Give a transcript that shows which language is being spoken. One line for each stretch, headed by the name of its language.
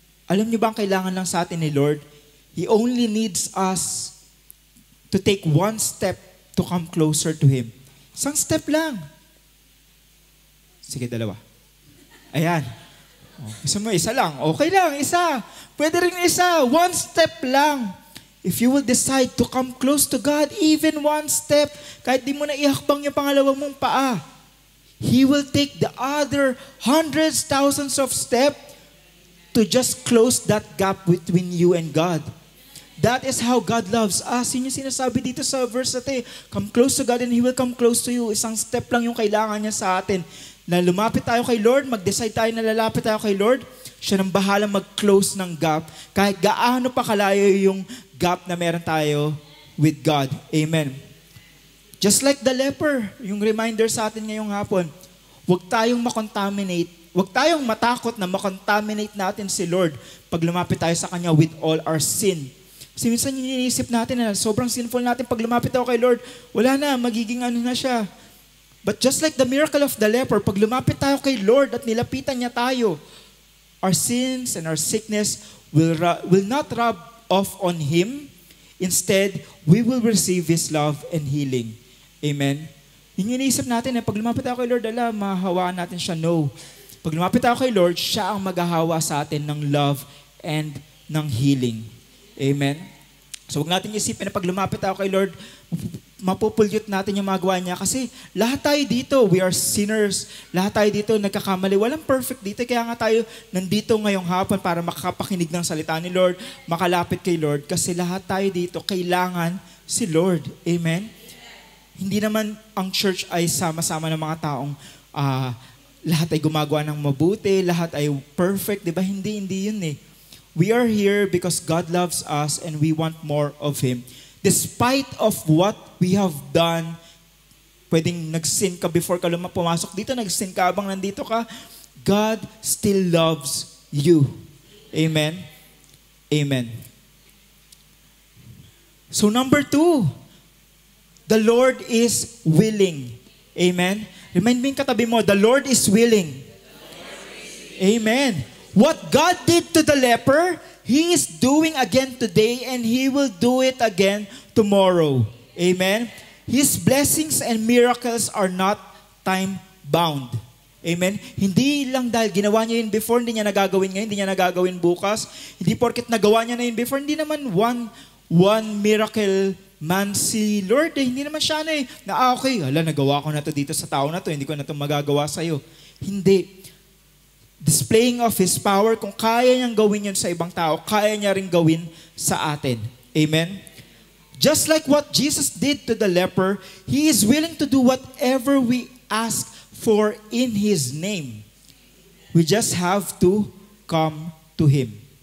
Filipino: Alam niyo ba ang kailangan lang sa atin ni Lord?
English: He only needs us to take one step to come closer to Him.
Filipino: Isang step lang. Sige, dalawa. Ayan. Gusto mo, isa lang. Okay lang, isa. Pwede rin isa. One step lang.
English: If you will decide to come close to God, even one step,
Filipino: kahit di mo na ihakbang yung pangalawang mong paa,
English: He will take the other hundreds, thousands of steps to just close that gap between you and God. That is how God loves us.
Filipino: Yun yung sinasabi dito sa verse natin.
English: Come close to God and He will come close to you.
Filipino: Isang step lang yung kailangan niya sa atin. Na lumapit tayo kay Lord, mag-decide tayo na lalapit tayo kay Lord, siya nang bahalang mag-close ng gap. Kahit gaano pa kalayo yung gap na meron tayo with God. Amen.
English: Just like the leper,
Filipino: yung reminder sa atin ngayong hapon, huwag tayong makontaminate, huwag tayong matakot na makontaminate natin si Lord pag lumapit tayo sa Kanya with all our sin. Kasi minsan iniisip natin na sobrang sinful natin pag lumapit tayo kay Lord, wala na, magiging ano na siya.
English: But just like the miracle of the leper,
Filipino: pag lumapit tayo kay Lord at nilapitan niya tayo,
English: our sins and our sickness will not rub off on Him. Instead, we will receive His love and healing.
Filipino: Amen? Yung iniisip natin na pag lumapit tayo kay Lord, mahawaan natin siya. No. Pag lumapit tayo kay Lord, siya ang maghahawa sa atin ng love and ng healing. Amen? So huwag natin isipin na pag lumapit tayo kay Lord, mapupulyot natin yung magawa niya. Kasi lahat tayo dito,
English: we are sinners.
Filipino: Lahat tayo dito nagkakamali. Walang perfect dito. Kaya nga tayo nandito ngayong hapon para makapakinig ng salita ni Lord, makalapit kay Lord. Kasi lahat tayo dito, kailangan si Lord. Amen? Hindi naman ang church ay sama-sama ng mga taong lahat ay gumagawa ng mabuti, lahat ay perfect. Diba? Hindi yun eh.
English: We are here because God loves us and we want more of Him. Despite of what we have done,
Filipino: pwedeng nag-sin ka before ka pumasok dito, nag-sin ka habang nandito ka,
English: God still loves you.
Filipino: Amen? Amen.
English: So number 2, the Lord is willing. Amen? Remind me
Filipino: yung katabi mo,
English: the Lord is willing. Amen. What God did to the leper, He is doing again today and He will do it again tomorrow. Amen? His blessings and miracles are not time-bound. Amen?
Filipino: Hindi lang dahil ginawa niya yun before, hindi niya nagagawin ngayon, hindi niya nagagawin bukas. Hindi porket nagawa niya na yun before, hindi naman one miracle man si Lord. Hindi naman siya okay, nagawa ko na to dito sa tao na to, hindi ko na to magagawa sa'yo. Hindi. Displaying of His power, kung kaya niyang gawin yun sa ibang tao, kaya niya rin gawin sa atin. Amen?
English: Just like what Jesus did to the leper, He is willing to do whatever we ask for in His name. We just have to come to Him.